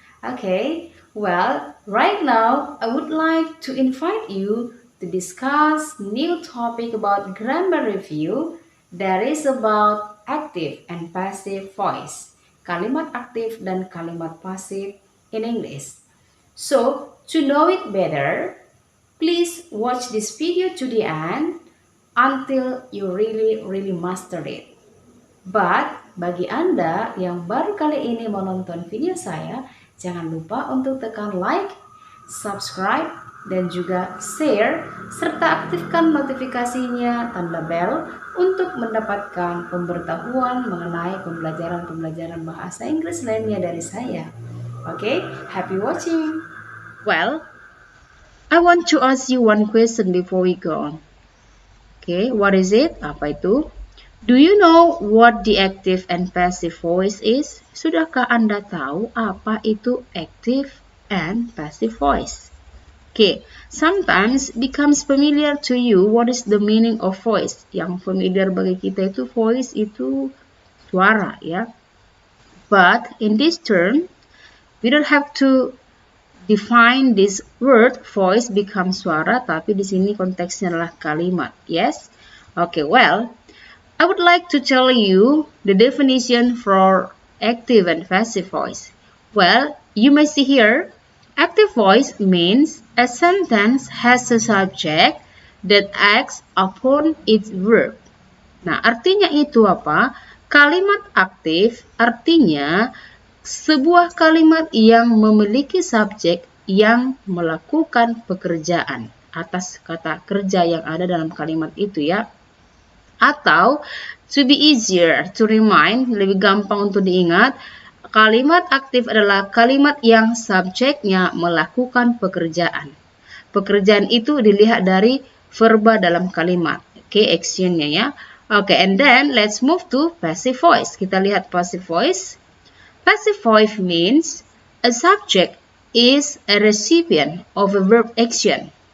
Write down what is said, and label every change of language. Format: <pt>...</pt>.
<en>Okay, well, right now I would like to invite you to discuss new topic about grammar review that is about active and passive voice.</en> <id>Kalimat aktif dan kalimat pasif</id> <en>in English. So, to know it better, please watch this video to the end until you really master it.</en> <id>But bagi Anda yang baru kali ini menonton video saya, jangan lupa untuk tekan like, subscribe, dan juga share, serta aktifkan notifikasinya tanda bell untuk mendapatkan pemberitahuan mengenai pembelajaran bahasa Inggris lainnya dari saya.</id> <en>Oke, happy watching! Well, I want to ask you one question before we go on. Okay, what is it?</en> <id>Apa itu?</id> <en>Do you know what the active and passive voice is?</en> <id>Sudahkah Anda tahu apa itu active and passive voice?</id> <en>Okay, sometimes becomes familiar to you what is the meaning of voice.</en> <id>Yang familiar bagi kita itu voice itu suara, ya.</id> <en>But in this term, we don't have to define this word voice become suara,</en> <id>tapi di sini konteksnya adalah kalimat.</id> <en>Yes? Okay, well, I would like to tell you the definition for active and passive voice. Well, you may see here, active voice means a sentence has a subject that acts upon its verb.</en> <id>Nah, artinya itu apa? Kalimat aktif artinya sebuah kalimat yang memiliki subjek yang melakukan pekerjaan atas kata kerja yang ada dalam kalimat itu, ya. Atau</id> <en>to be easier to remind,</en> <id>lebih gampang untuk diingat, kalimat aktif adalah kalimat yang subjeknya melakukan pekerjaan. Pekerjaan itu dilihat dari verba dalam kalimat. Oke, actionnya, ya.</id> <en>Oke, and then let's move to passive voice.</en> <id>Kita lihat</id> <en>passive voice. Passive voice means a subject is a recipient of a verb action.</en>